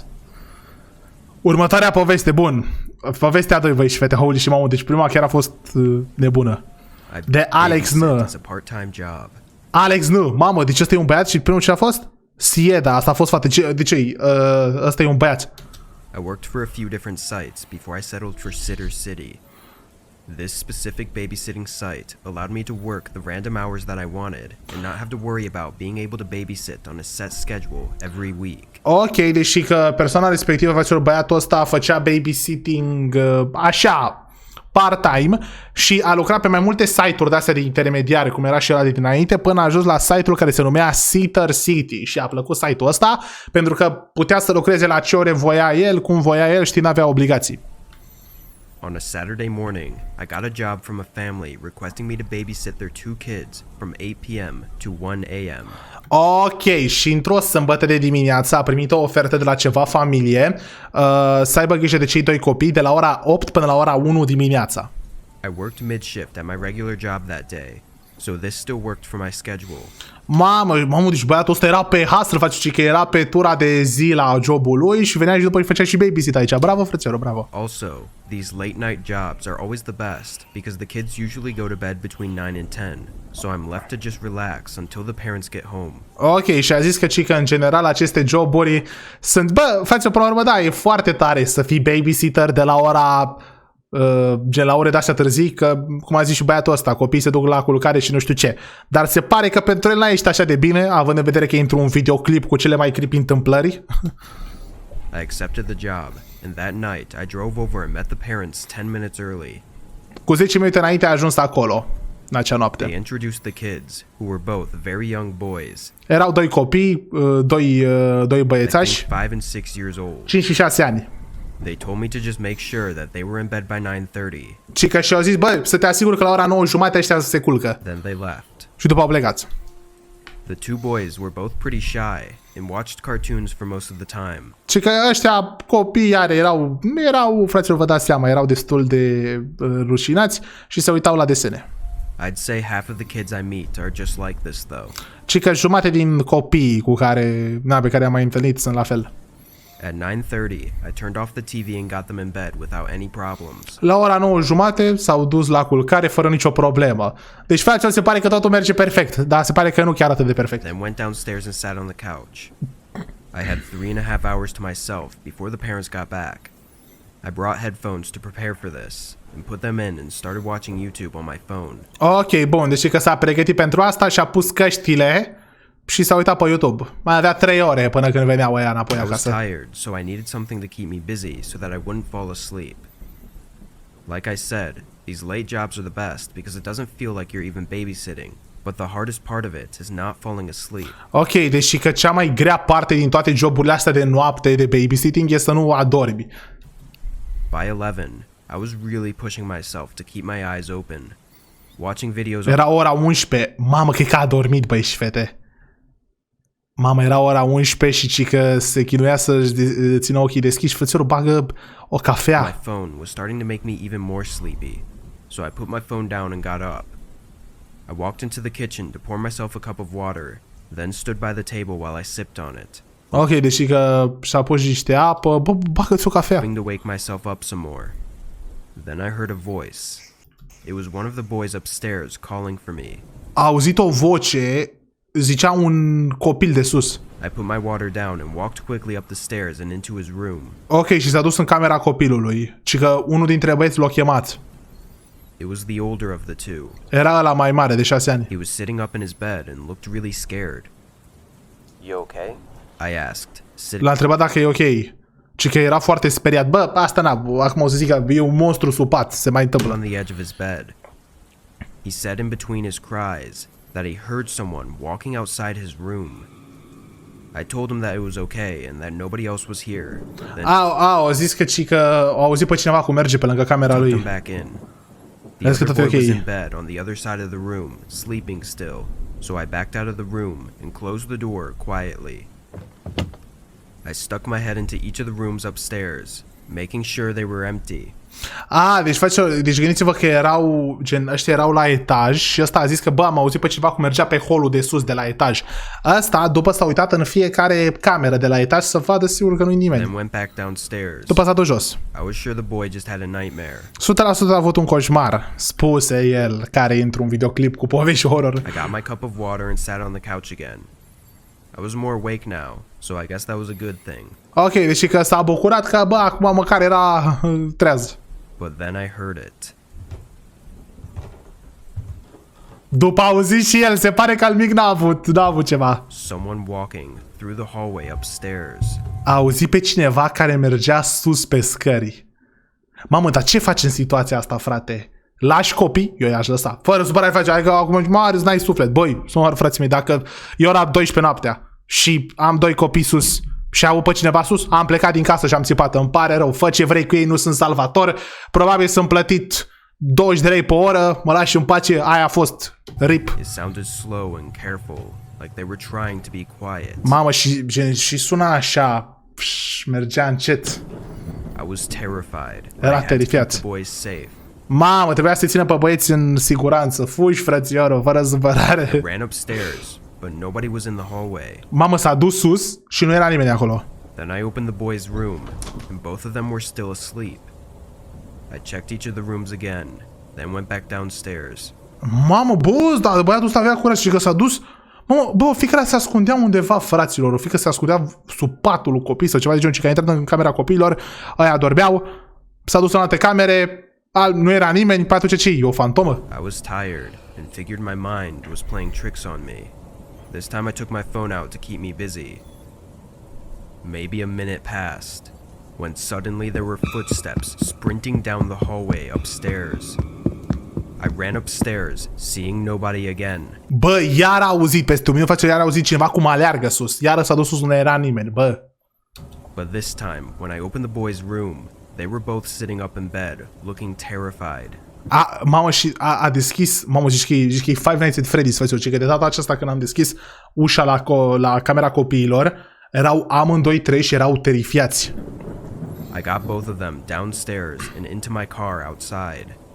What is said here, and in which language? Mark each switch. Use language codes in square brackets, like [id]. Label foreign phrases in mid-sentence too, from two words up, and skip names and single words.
[ro] Următoarea poveste, bun. Povestea a doi, băi și fete, holy și mamă, deci prima chiar a fost nebună. De Alex, nu. Alex, nu. Mamă, deci ăsta e un băiat și primul ce a fost? Sieda, asta a fost fată. De ce? Ăsta e un băiat. [en] I worked for a few different sites before I settled for Sitter City. This specific babysitting site allowed me to work the random hours that I wanted and not have to worry about being able to babysit on a set schedule every week. [ro] Ok, deși că persoana respectivă, facea băiatul ăsta, făcea babysitting așa, part-time și a lucrat pe mai multe site-uri de-astea de intermediare, cum era și ăla de dinainte, până a ajuns la site-ul care se numea Sitter City și a plăcut site-ul ăsta pentru că putea să lucreze la ce ore voia el, cum voia el, știi, n-avea obligații. [en] On a Saturday morning, I got a job from a family requesting me to babysit their 2 kids from 8 p.m. to 1 a.m. [ro] Ok, și într-o sâmbătă de dimineață a primit o ofertă de la ceva familie să aibă grijă de cei 2 copii de la ora 8 până la ora 1 dimineața. [en] I worked mid-shift at my regular job that day, so this still worked for my schedule. [ro] Mamă, deci băiatul ăsta era pe hustle, face că era pe tura de zi la jobul lui și venea și după îi făcea și babysit aici. Bravo, frățioară, bravo. [en] Also, these late night jobs are always the best because the kids usually go to bed between 9 and 10, so I'm left to just relax until the parents get home. [ro] Ok, și a zis că în general aceste joburi sunt, bă, față până la urmă, da, e foarte tare să fii babysitter de la ora gen la ore de-astea târzii, că, cum a zis și băiatul ăsta, copiii se duc la culcare și nu știu ce. Dar se pare că pentru el n-a ieșit așa de bine, având în vedere că e într-un videoclip cu cele mai creepy întâmplări. [en] I accepted the job, and that night I drove over and met the parents 10 minutes early. [ro] Cu 10 minute înainte a ajuns acolo, în acea noapte. [en] They introduced the kids, who were both very young boys. [ro] Erau 2 copii, doi băiețași, [en] 5 and 6 years old. [ro] 5 și 6 ani. [en] They told me to just make sure that they were in bed by 9:30. [ro] Și că și-au zis, bă, să te asiguri că la ora 9:30 ăștia se culcă. [en] Then they left. [ro] Și după au plecat. [en] The 2 boys were both pretty shy and watched cartoons for most of the time. [ro] Și că ăștia copii erau, fraților, vă dați seama, erau destul de rușinați și se uitau la desene. [en] I'd say half of the kids I meet are just like this though. [ro] Și că jumate din copiii pe care am mai întâlnit sunt la fel. [en] At 9:30, I turned off the TV and got them in bed without any problems. [ro] La ora 9:30 s-au dus la culcare fără nicio problemă. Deci, frate, se pare că totul merge perfect, dar se pare că nu chiar atât de perfect. [en] Then went downstairs and sat on the couch. I had 3.5 hours to myself before the parents got back. I brought headphones to prepare for this and put them in and started watching YouTube on my phone. [ro] Ok, bun, deci că s-a pregătit pentru asta și a pus căștile și s-a uitat pe YouTube. Mai avea 3 ore până când veneau ăia înapoi acasă. [en] I was tired, so I needed something to keep me busy so that I wouldn't fall asleep. Like I said, these late jobs are the best because it doesn't feel like you're even babysitting, but the hardest part of it is not falling asleep. [ro] Ok, deci că cea mai grea parte din toate joburile astea de noapte de babysitting este să nu adormi. [en] By 11, I was really pushing myself to keep my eyes open. Watching videos. [ro] Era ora 11. Mamă, că a dormit, băi și fete. Mama, era ora 11 și că se chinuia să țină ochii deschiși. Frățiorul, bagă o cafea. [en] My phone was starting to make me even more sleepy, so I put my phone down and got up. I walked into the kitchen to pour myself a cup of water then stood by the table while I sipped on it, [ro] Ok, deci că și-a pus niște apă. Bă, bagă-ți o cafea. [en] hoping to wake myself up some more. Then I heard a voice. It was one of the boys upstairs calling for me. [ro] A auzit o voce, zicea un copil de sus. [en] I put my water down and walked quickly up the stairs and into his room. [ro] Ok, și s-a dus în camera copilului. Și că unul dintre băieți l-a chemat. [en] It was the older of the two. [ro] Era ăla mai mare, de 6 ani. [en] He was sitting up in his bed and looked really scared. You okay? I asked, sitting [ro] L-a întrebat dacă e ok. Și că era foarte speriat. Bă, asta n-a, acum o să zic că e un monstru sub pat, se mai [en] on [ro] întâmplă. [en] the edge of his bed. He said in between his cries that he heard someone walking outside his room. I told him that it was okay and that nobody else was here. Then [ro] Au zis că au auzit pe cineva cum merge pe lângă camera [en] took him [ro] lui. [en] back in. The [ro] Vezi că [en] other [ro] tot e [en] boy was [ro] ok. [en] in bed on the other side of the room, sleeping still, so I backed out of the room and closed the door quietly. I stuck my head into each of the rooms upstairs, making sure they were empty. [ro] Deci gândiți-vă că ăștia erau la etaj și ăsta a zis că bă, am auzit pe cineva cum mergea pe holul de sus de la etaj. Ăsta, după s-a uitat în fiecare cameră de la etaj să vadă sigur că nu-i [en] Then [ro] nimeni. [en] went back downstairs. [ro] După s-a dus jos. [en] I was sure the boy just had a nightmare. [ro] 100% a avut un coșmar, spuse el, care e într-un videoclip cu povești horror. [en] I got my cup of water and sat on the couch again. I was more awake now, so I guess that was a good thing. [ro] Ok, deci că s-a bucurat că, bă, acum măcar era treaz. [en] But then I heard it. [ro] După a auzit și el, se pare că al mic n-a avut ceva. [en] Someone walking through the hallway upstairs. [ro] A auzit pe cineva care mergea sus pe scări. Mamă, dar ce faci în situația asta, frate? Lași copii? Eu i-aș lăsa. Fără supărare face, adică acum Marius, n-ai suflet. Băi, sunt frații mei, dacă eu era 12 noaptea și am 2 copii sus și au pe cineva sus, am plecat din casă și am țipat. Îmi pare rău, fă ce vrei cu ei, nu sunt salvator. Probabil sunt plătit 20 de lei pe oră, mă lași în pace, aia a fost. RIP. [en] It sounded slow and careful, like they were trying to be quiet. [ro] Mamă, și suna așa, mergea încet. [en] I was terrified. [ro] Era [en] I had to keep [ro] terifiat. [en] the boys safe. [ro] Mamă, trebuia să-i țină pe băieți în siguranță. Fugi, frățiorul, fără supărare. [en] Ran upstairs, but nobody was in the hallway. [ro] Mamă, s-a dus sus și nu era nimeni acolo. [en] Then I opened the boys' room, and both of them were still asleep. I checked each of the rooms again, then went back downstairs. [ro] Mamă, bă, dar băiatul ăsta avea curaj și că s-a dus. Mamă, bă, o fiică se ascundea undeva, fraților. O fiică se ascundea sub patul lui copii sau ceva de genul, și că a intrat în camera copiilor, aia dormeau, s-a dus în alte camere, nu era nimeni, pe atunci ce e o fantomă? [en] I was tired and figured my mind was playing tricks on me. This time I took my phone out to keep me busy. Maybe a minute passed, when suddenly there were footsteps sprinting down the hallway upstairs. I ran upstairs, seeing nobody again. [ro] Bă, iar a auzit, peste un minut face, iar a auzit cineva cum aleargă sus. Iar s-a dus sus, nu era nimeni, bă. [en] But this time, when I opened the boys' room, they were both sitting up in bed, looking terrified. [ro] Mamă, și a deschis, mamă, zici că e Five Nights at Freddy's, frăților, ci că de data aceasta când am deschis ușa la camera copiilor, erau amândoi trei și erau terifiați. [en] I got both of them downstairs and into my car outside.